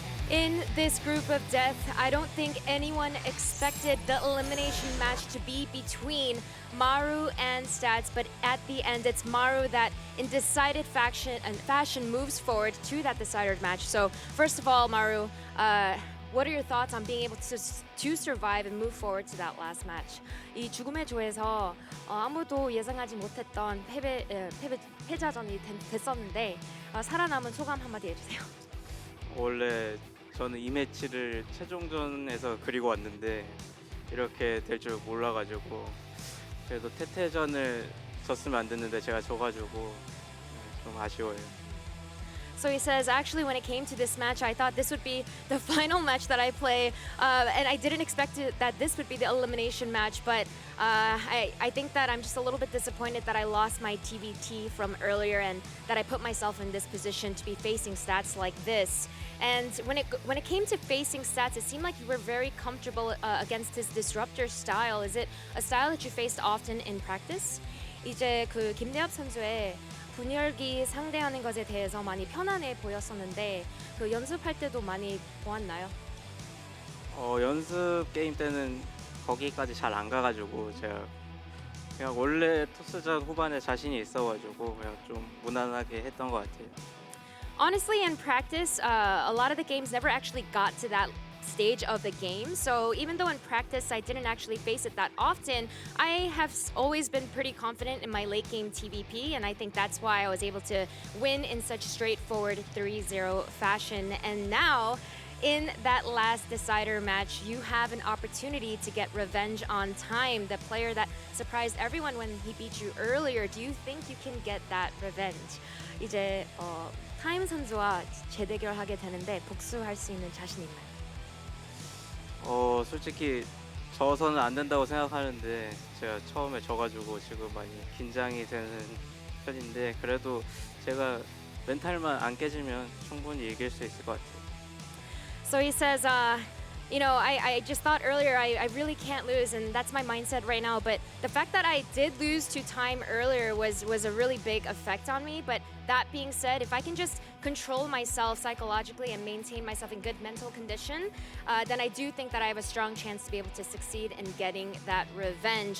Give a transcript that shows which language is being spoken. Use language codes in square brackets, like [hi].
[en] In this group of death, I don't think anyone expected the elimination match to be between Maru and Stats, but at the end, it's Maru that, in decided fashion, moves forward to that decider match. So, first of all, Maru, what are your thoughts on being able to survive and move forward to that last match? [ko] 이 죽음의 조에서 아무도 예상하지 못했던 패자전이 됐었는데 살아남은 소감 한마디 해주세요. 원래 저는 이 매치를 최종전에서 그리고 왔는데 이렇게 될 줄 몰라가지고 그래도 태태전을 졌으면 안 됐는데 제가 져가지고 좀 아쉬워요. [en] So he says, actually, when it came to this match, I thought this would be the final match that I play, and I didn't expect that this would be the elimination match, but I think that I'm just a little bit disappointed that I lost my TvT from earlier and that I put myself in this position to be facing Stats like this. And when it came to facing Stats, it seemed like you were very comfortable against his disruptor style. Is it a style that you faced often in practice? [ko] 이제 그 김대엽 선수의 분열기 상대하는 것에 대해서 많이 편안해 보였었는데 그 연습할 때도 많이 보았나요? 연습 게임 때는 거기까지 잘 안 가가지고 제가 그냥 원래 토스전 후반에 자신이 있어가지고 그냥 좀 무난하게 했던 것 같아요. [en] Honestly, in practice, a lot of the games never actually got to that stage of the game. So even though in practice I didn't actually face it that often, I have always been pretty confident in my late game TVP, and I think that's why I was able to win in such straightforward 3-0 fashion. And now, in that last decider match, you have an opportunity to get revenge on Time, the player that surprised everyone when he beat you earlier. Do you think you can get that revenge? [ko] 이제 타임 선수와 재대결하게 되는데 복수할 수 있는 자신 있나요? 솔직히 져서는 안 된다고 생각하는데 제가 처음에 져가지고 지금 많이 긴장이 되는 편인데 그래도 제가 멘탈만 안 깨지면 충분히 이길 수 있을 것 같아요. [en] So he says, I just thought earlier I really can't lose, and that's my mindset right now. But the fact that I did lose to time earlier was a really big effect on me. But that being said, if I can just control myself psychologically and maintain myself in good mental condition, then I do think that I have a strong chance to be able to succeed in getting that revenge.